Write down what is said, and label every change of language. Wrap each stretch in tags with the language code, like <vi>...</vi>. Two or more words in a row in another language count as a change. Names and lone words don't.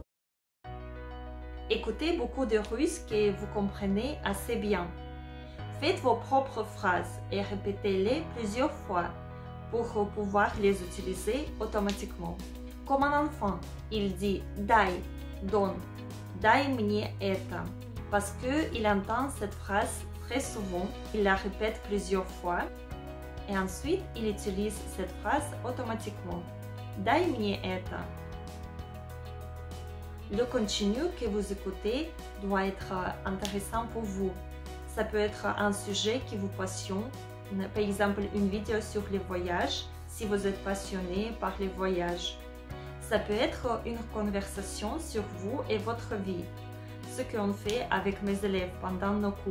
<fr>Écoutez beaucoup de russe que vous comprenez assez bien. Faites vos propres phrases et répétez-les plusieurs fois pour pouvoir les utiliser automatiquement. Comme un enfant, il dit « дай», « donne »,«</fr> <ru>дай мне это ».</ru> <fr>Parce qu'il entend cette phrase très souvent, il la répète plusieurs fois et ensuite il utilise cette phrase automatiquement.</fr> <ru>« дай мне это ».</ru> <fr>Le contenu que vous écoutez doit être intéressant pour vous. Ça peut être un sujet qui vous passionne, par exemple une vidéo sur les voyages, si vous êtes passionné par les voyages. Ça peut être une conversation sur vous et votre vie, ce qu'on fait avec mes élèves pendant nos cours.</fr>